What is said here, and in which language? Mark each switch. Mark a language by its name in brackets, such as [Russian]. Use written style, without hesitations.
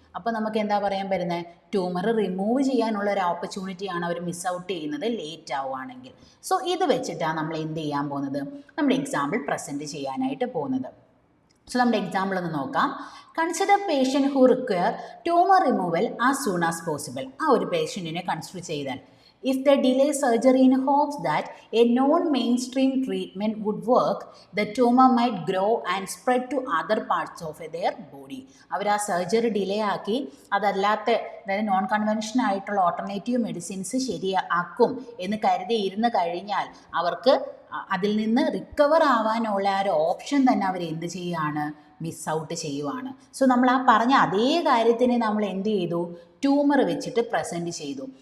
[Malayalam] അപ്പോൾ നമുക്ക് എന്താ പറയാൻ പറ്റുന്നത്, ട്യൂമർ റിമൂവ് ചെയ്യാനുള്ള ഒരു ഓപ്പർച്യൂണിറ്റിയാണ് അവർ മിസ് ഔട്ട് ചെയ്യുന്നത് ലേറ്റ് ആവുകയാണെങ്കിൽ. സോ ഇത് വെച്ചിട്ടാണ് നമ്മൾ എന്ത് ചെയ്യാൻ പോകുന്നത്, നമ്മുടെ എക്സാമ്പിൾ പ്രസൻറ്റ് ചെയ്യാനായിട്ട് പോകുന്നത്. സോ നമ്മുടെ എക്സാമ്പിൾ ഒന്ന് നോക്കാം. [English] Consider patient who require tumour removal as soon as possible. [Malayalam] ആ ഒരു പേഷ്യൻറ്റിനെ കൺസിഡർ ചെയ്താൽ [English] if they delay surgery in hopes that a non-mainstream treatment would work, the tumor might grow and spread to other parts of their body. [Malayalam] അവർ ആ surgery delay ആക്കി അതല്ലാത്ത അതായത് non convention ആയിട്ടുള്ള alternative medicines ശരിയാക്കും എന്ന് കരുതി ഇരുന്ന് കഴിഞ്ഞാൽ അവർക്ക് അതിൽ നിന്ന് റിക്കവർ ആവാനുള്ള ഒരു ഓപ്ഷൻ തന്നെ അവർ എന്ത് ചെയ്യുകയാണ്, മിസ് ഔട്ട് ചെയ്യുവാണ്. സോ നമ്മൾ ആ പറഞ്ഞ അതേ കാര്യത്തിനെ നമ്മൾ എന്ത് ചെയ്തു, ട്യൂമർ വെച്ചിട്ട് പ്രസൻറ്റ് ചെയ്തു.